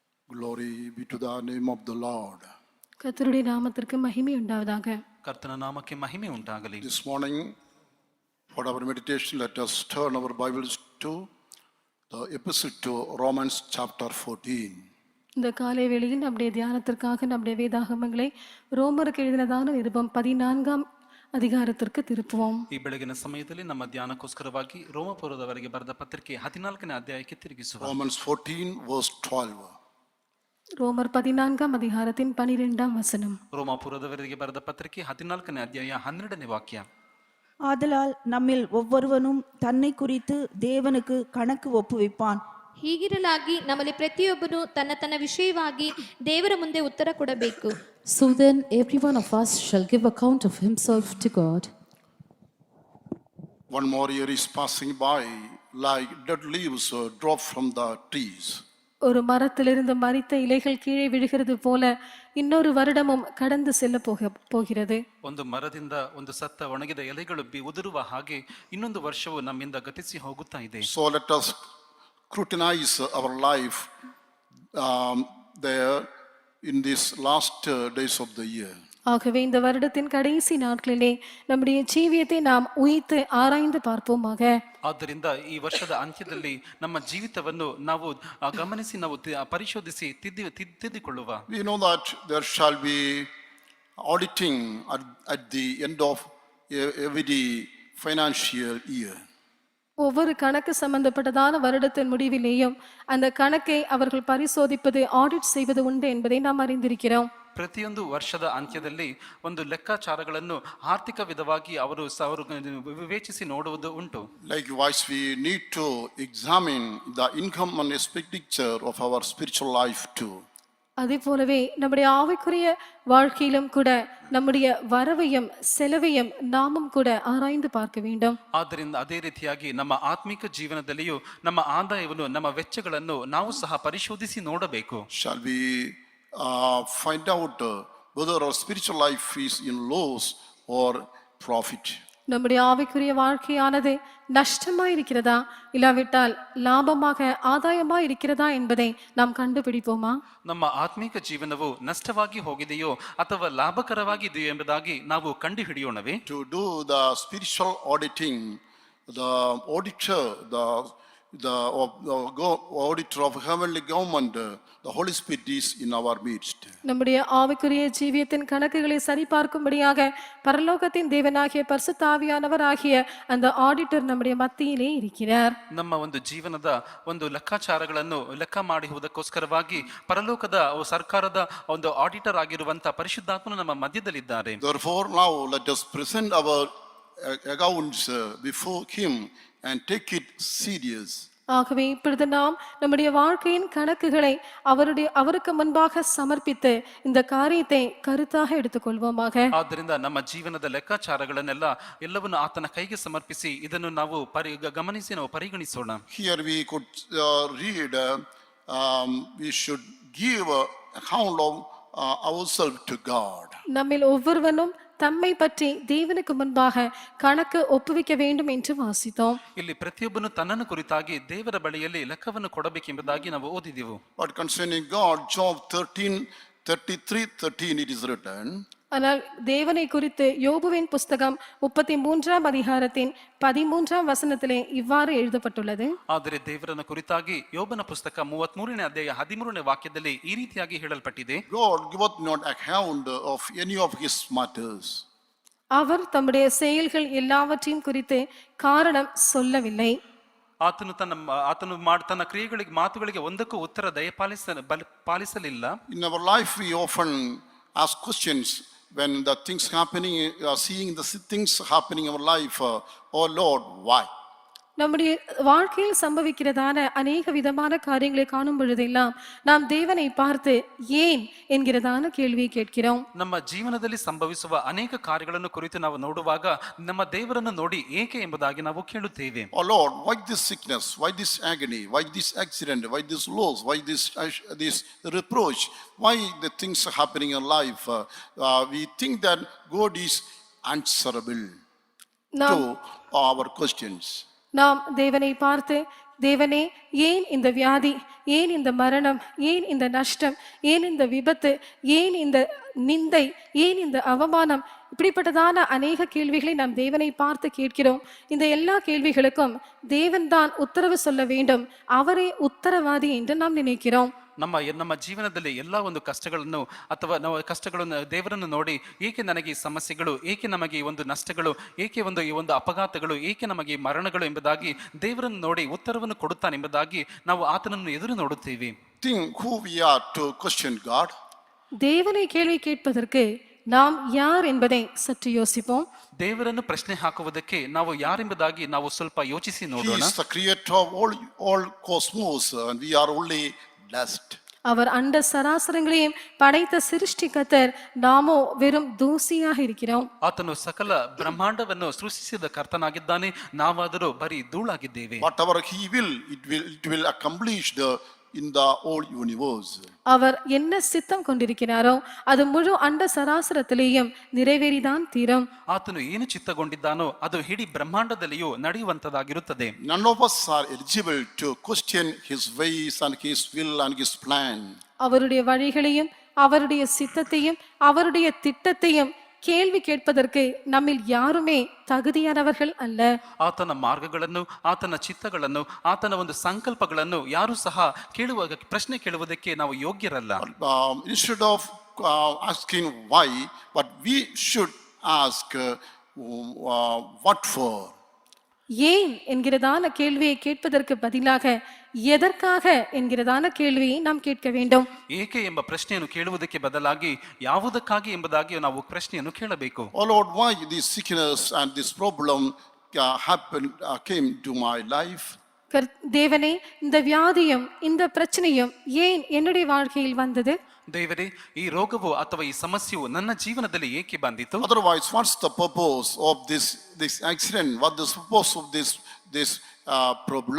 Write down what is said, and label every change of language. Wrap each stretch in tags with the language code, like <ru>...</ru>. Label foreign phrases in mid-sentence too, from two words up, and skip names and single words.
<en>Glory be to the name of the Lord.</en> <ta>கர்த்தருடைய நாமத்திற்கு மகிமை உண்டாவதாக.</ta> <kn>ಕರ್ತನ ನಾಮಕ್ಕೆ ಮಹಿಮೆ ಉಂಟಾಗಲಿ.</kn> <en>This morning, for our meditation, let us turn our Bibles to the epistle to Romans chapter 14.</en> <ta>இந்த காலை வேளையில் நம்முடைய தியானத்திற்காக நம்முடைய வேதாகமங்களை ரோமருக்கு எழுதினதான நிருபம் 14ஆம் அதிகாரத்திற்கு திருப்புவோம்.</ta> <kn>ಈ ಬೆಳಗಿನ ಸಮಯದಲ್ಲಿ ನಮ್ಮ ಧ್ಯಾನಕ್ಕೋಸ್ಕರವಾಗಿ ರೋಮಪುರದವರೆಗೆ ಬರೆದ ಪತ್ರಿಕೆ 14ನೇ ಅಧ್ಯಾಯಕ್ಕೆ ತಿರುಗಿಸುವ.</kn> <en>Romans 14 verse 12.</en> <ta>ரோமர் 14ஆம் அதிகாரத்தின் 12ஆம் வசனம்.</ta> <kn>ರೋಮಪುರದವರೆಗೆ ಬರೆದ ಪತ್ರಿಕೆ 14ನೇ ಅಧ್ಯಾಯ 12ನೇ ವಾಕ್ಯ.</kn> <ta>ஆதலால் நம்மில் ஒவ்வொருவனும் தன்னை குறித்து தேவனுக்கு கணக்கு ஒப்புவிப்பான்.</ta> <kn>ಹೀಗಿರಲಾಗಿ ನಮ್ಮಲ್ಲಿ ಪ್ರತಿಯೊಬ್ಬನು ತನ್ನ ತನ್ನ ವಿಷಯವಾಗಿ ದೇವರ ಮುಂದೆ ಉತ್ತರ ಕೊಡಬೇಕು.</kn> <en>So then every one of us shall give account of himself to God. One more year is passing by like dead leaves drop from the trees.</en> <ta>ஒரு மரத்திலிருந்து மரித்த இலைகள் கீழே விழுகிறது போல இன்னொரு வருடமும் கடந்து செல்ல போகிறது.</ta> <kn>ಒಂದು ಮರದಿಂದ ಒಂದು ಸತ್ತ ಒಣಗಿದ ಎಲೆಗಳು ಉದುರುವ ಹಾಗೆ ಇನ್ನೊಂದು ವರ್ಷವು ನಮ್ಮಿಂದ ಗತಿಸಿ ಹೋಗುತ್ತಾ ಇದೆ.</kn> <en>So let us scrutinize our life there in these last days of the year.</en> <ta>ஆகவே இந்த வருடத்தின் கடைசி நாட்களிலே நம்முடைய ஜீவியத்தை நாம் உயித்து ஆராய்ந்து பார்ப்போமாக.</ta> <kn>ಆದ್ದರಿಂದ ಈ ವರ್ಷದ ಅಂತ್ಯದಲ್ಲಿ ನಮ್ಮ ಜೀವಿತವನ್ನು ನಾವು ಗಮನಿಸಿ ನಾವು ಪರಿಶೋಧಿಸಿ ತಿದ್ದಿಕೊಳ್ಳುವ.</kn> <en>We know that there shall be auditing at the end of every financial year.</en> <ta>ஒவ்வொரு கணக்கு சம்பந்தப்பட்டதான வருடத்தின் முடிவிலேயும் அந்த கணக்கை அவர்கள் பரிசோதிப்பது ஆடிட் செய்வது உண்டு என்பதை நாம் அறிந்திருக்கிறோம்.</ta> <kn>ಪ್ರತಿಯೊಂದು ವರ್ಷದ ಅಂತ್ಯದಲ್ಲಿ ಒಂದು ಲೆಕ್ಕಾಚಾರಗಳನ್ನು ಆರ್ಥಿಕ ವಿಧವಾಗಿ ಅವರು ವಿವೇಚಿಸಿ ನೋಡುವುದು ಉಂಟು.</kn> <en>Likewise, we need to examine the income and expenditure of our spiritual life too.</en> <ta>அதே போலவே நம்முடைய ஆவிக்குரிய வாழ்க்கையிலும் கூட நம்முடைய வரவையும் செலவையும் நாமும் கூட ஆராய்ந்து பார்க்க வேண்டும்.</ta> <kn>ಆದ್ದರಿಂದ ಅದೇ ರೀತಿಯಾಗಿ ನಮ್ಮ ಆತ್ಮಿಕ ಜೀವನದಲ್ಲಿಯೂ ನಮ್ಮ ಆದಾಯವನ್ನು ನಮ್ಮ ವೆಚ್ಚಗಳನ್ನು ನಾವು ಸಹ ಪರಿಶೋಧಿಸಿ ನೋಡಬೇಕು.</kn> <en>Shall we find out whether our spiritual life is in loss or profit?</en> <ta>நம்முடைய ஆவிக்குரிய வாழ்க்கையானது நஷ்டமாய் இருக்கிறதா இல்லாவிட்டால் லாபமாக ஆதாயமாய் இருக்கிறதா என்பதை நாம் கண்டுபிடிப்போமா?</ta> <kn>ನಮ್ಮ ಆತ್ಮಿಕ ಜೀವನವು ನಷ್ಟವಾಗಿ ಹೋಗಿದೆಯೋ ಅಥವಾ ಲಾಭಕರವಾಗಿದೆಯೋ ಎಂಬುದಾಗಿ ನಾವು ಕಂಡುಹಿಡಿಯೋಣವೇ?</kn> <en>To do the spiritual auditing, the auditor, the auditor of heavenly government, the Holy Spirit is in our midst.</en> <ta>நம்முடைய ஆவிக்குரிய ஜீவியத்தின் கணக்குகளை சரிபார்க்கும்படியாக பரலோகத்தின் தேவனாகிய பரிசுத்த ஆவியானவர் ஆகிய அந்த ஆடிட்டர் நம்முடைய மத்தியிலே இருக்கிறார்.</ta> <kn>ನಮ್ಮ ಒಂದು ಜೀವನದ ಒಂದು ಲೆಕ್ಕಾಚಾರಗಳನ್ನು ಲೆಕ್ಕ ಮಾಡುವುದಕ್ಕೋಸ್ಕರವಾಗಿ ಪರಲೋಕದ ಸರ್ಕಾರದ ಒಂದು ಆಡಿಟರ್ ಆಗಿರುವಂತಹ ಪರಿಶುದ್ಧಾತ್ಮನು ನಮ್ಮ ಮಧ್ಯದಲ್ಲಿದ್ದಾರೆ.</kn> <en>Therefore now let us present our accounts before him and take it serious.</en> <ta>ஆகவே இப்பொழுது நாம் நம்முடைய வாழ்க்கையின் கணக்குகளை அவருக்கு முன்பாக சமர்ப்பித்து இந்த காரியத்தை கருத்தாக எடுத்துக்கொள்வோமாக.</ta> <kn>ಆದ್ದರಿಂದ ನಮ್ಮ ಜೀವನದ ಲೆಕ್ಕಾಚಾರಗಳನ್ನೆಲ್ಲ ಎಲ್ಲವನ್ನು ಆತನ ಕೈಗೆ ಸಮರ್ಪಿಸಿ ಇದನ್ನು ನಾವು ಗಮನಿಸಿ ನಾವು ಪರಿಗಣಿಸೋಣ.</kn> <en>Here we could read we should give account of ourselves to God.</en> <ta>நம்மில் ஒவ்வொருவனும் தம்மை பற்றி தேவனுக்கு முன்பாக கணக்கு ஒப்புவிக்க வேண்டும் என்று வாசித்தோம்.</ta> <kn>ಇಲ್ಲಿ ಪ್ರತಿಯೊಬ್ಬನು ತನ್ನನ್ನು ಕುರಿತಾಗಿ ದೇವರ ಬಳಿಯಲ್ಲಿ ಲೆಕ್ಕವನ್ನು ಕೊಡಬೇಕೆಂಬುದಾಗಿ ನಾವು ಓದಿದೆವು.</kn> <en>But concerning God, Job 13:13 it is written.</en> <ta>ஆனால் தேவனை குறித்து யோபுவின் புஸ்தகம் 33ஆம் அதிகாரத்தின் 13ஆம் வசனத்திலே இவ்வாறு எழுதப்பட்டுள்ளது.</ta> <kn>ಆದರೆ ದೇವರನ್ನು ಕುರಿತಾಗಿ ಯೋಬನ ಪುಸ್ತಕ 33ನೇ ಅಧ್ಯಾಯ 13ನೇ ವಾಕ್ಯದಲ್ಲಿ ಈ ರೀತಿಯಾಗಿ ಹೇಳಲ್ಪಟ್ಟಿದೆ.</kn> <en>God giveth not account of any of his matters.</en> <ta>அவர் தம்முடைய செயல்கள் எல்லாவற்றையும் குறித்து காரணம் சொல்லவில்லை.</ta> <kn>ಆತನು ತನ್ನ ಕ್ರಿಯೆಗಳಿಗೆ ಮಾತುಗಳಿಗೆ ಒಂದಕ್ಕೂ ಉತ್ತರ ಪಾಲಿಸಲಿಲ್ಲ.</kn> <en>In our life we often ask questions when the things happening, seeing the things happening in our life. Oh Lord, why?</en> <ta>நம்முடைய வாழ்க்கையில் சம்பவிக்கிறதான அநேக விதமான காரியங்களை காணும் பொழுதெல்லாம் நாம் தேவனை பார்த்து ஏன் என்கிறதான கேள்வியை கேட்கிறோம்.</ta> <kn>ನಮ್ಮ ಜೀವನದಲ್ಲಿ ಸಂಭವಿಸುವ ಅನೇಕ ಕಾರ್ಯಗಳನ್ನು ಕುರಿತು ನಾವು ನೋಡುವಾಗ ನಮ್ಮ ದೇವರನ್ನು ನೋಡಿ ಏಕೆ ಎಂಬುದಾಗಿ ನಾವು ಕೇಳುತ್ತೇವೆ.</kn> <en>Oh Lord, why this sickness, why this agony, why this accident, why this loss, why this reproach, why the things are happening in life? We think that God is answerable to our questions.</en> <ta>நாம் தேவனை பார்த்து தேவனே, ஏன் இந்த வியாதி, ஏன் இந்த மரணம், ஏன் இந்த நஷ்டம், ஏன் இந்த விபத்து, ஏன் இந்த நிந்தை, ஏன் இந்த அவமானம், இப்படிப்பட்டதான அநேக கேள்விகளை நாம் தேவனை பார்த்து கேட்கிறோம். இந்த எல்லா கேள்விகளுக்கும் தேவன்தான் உத்தரவு சொல்ல வேண்டும். அவரே உத்தரவாதி என்று நாம் நினைக்கிறோம்.</ta> <kn>ನಮ್ಮ ಜೀವನದಲ್ಲಿ ಎಲ್ಲ ಒಂದು ಕಷ್ಟಗಳನ್ನು ಅಥವಾ ನಾವು ಕಷ್ಟಗಳನ್ನು ದೇವರನ್ನು ನೋಡಿ, ಏಕೆ ನನಗೆ ಈ ಸಮಸ್ಯೆಗಳು, ಏಕೆ ನಮಗೆ ಈ ಒಂದು ನಷ್ಟಗಳು, ಏಕೆ ಈ ಒಂದು ಅಪಘಾತಗಳು, ಏಕೆ ನಮಗೆ ಈ ಮರಣಗಳು ಎಂಬುದಾಗಿ ದೇವರನ್ನು ನೋಡಿ ಉತ್ತರವನ್ನು ಕೊಡುತ್ತಾನೆಂಬುದಾಗಿ ನಾವು ಆತನನ್ನು ಎದುರು ನೋಡುತ್ತೀವಿ.</kn> <en>Think who we are to question God.</en> <ta>தேவனை கேள்வி கேட்பதற்கு நாம் யார் என்பதை சற்று யோசிப்போம்.</ta> <kn>ದೇವರನ್ನು ಪ್ರಶ್ನೆ ಹಾಕುವುದಕ್ಕೆ ನಾವು ಯಾರೆಂಬುದಾಗಿ ನಾವು ಸ್ವಲ್ಪ ಯೋಚಿಸಿ</kn> <en>He</en> <kn>ನೋಡೋಣ.</kn> <en>is the creator of all cosmos and we are only dust.</en> <ta>அவர் அண்ட சராசரங்களையும் படைத்த சிருஷ்டிகர்த்தர், நாமோ வெறும் தூசியாக இருக்கிறோம்.</ta> <kn>ಆತನು ಸಕಲ ಬ್ರಹ್ಮಾಂಡವನ್ನು ಸೃಷ್ಟಿಸಿದ ಕರ್ತನಾಗಿದ್ದಾನೆ, ನಾವಾದರೂ ಬರೀ ಧೂಳಾಗಿದ್ದೇವೆ.</kn> <en>Whatever he will, it will accomplish in the whole universe.</en> <ta>அவர் என்ன சித்தம் கொண்டிருக்கிறாரோ அது முழு அண்ட சராசரத்திலேயும் நிறைவேறிதான் தீரும்.</ta> <kn>ಆತನು ಏನು ಚಿತ್ತಗೊಂಡಿದ್ದಾನೋ ಅದು ಇಡೀ ಬ್ರಹ್ಮಾಂಡದಲ್ಲಿಯೂ ನಡೆಯುವಂತದಾಗಿರುತ್ತದೆ.</kn> <en>None of us are eligible to question his ways and his will and his plan.</en> <ta>அவருடைய வழிகளையும் அவருடைய சித்தத்தையும் அவருடைய திட்டத்தையும் கேள்வி கேட்பதற்கு நம்மில் யாருமே தகுதியானவர்கள் அல்ல.</ta> <kn>ಆತನ ಮಾರ್ಗಗಳನ್ನು, ಆತನ ಚಿತ್ತಗಳನ್ನು, ಆತನ ಒಂದು ಸಂಕಲ್ಪಗಳನ್ನು ಯಾರು ಸಹ ಪ್ರಶ್ನೆ ಕೇಳುವುದಕ್ಕೆ ನಾವು ಯೋಗ್ಯರಲ್ಲ.</kn> <en>Instead of asking why, but we should ask what for.</en> <ta>ஏன் என்கிறதான கேள்வியை கேட்பதற்கு பதிலாக எதற்காக என்கிறதான கேள்வியை நாம் கேட்க வேண்டும்.</ta> <kn>ಏಕೆ ಎಂಬ ಪ್ರಶ್ನೆಯನ್ನು ಕೇಳುವುದಕ್ಕೆ ಬದಲಾಗಿ ಯಾವುದಕ್ಕಾಗಿ ಎಂಬುದಾಗಿ ನಾವು ಪ್ರಶ್ನೆಯನ್ನು ಕೇಳಬೇಕು.</kn> <en>Oh Lord, why this sickness and this problem came to my life?</en> <ta>தேவனே, இந்த வியாதியும் இந்த பிரச்சனையும் ஏன் என்னுடைய வாழ்க்கையில் வந்தது?</ta> <kn>ದೇವರೇ, ಈ ರೋಗವು ಅಥವಾ ಈ ಸಮಸ್ಯೆಯು ನನ್ನ ಜೀವನದಲ್ಲಿ ಏಕೆ ಬಂದಿತು?</kn> <en>Otherwise, what's the purpose of this accident? What is the purpose of this problem?</en>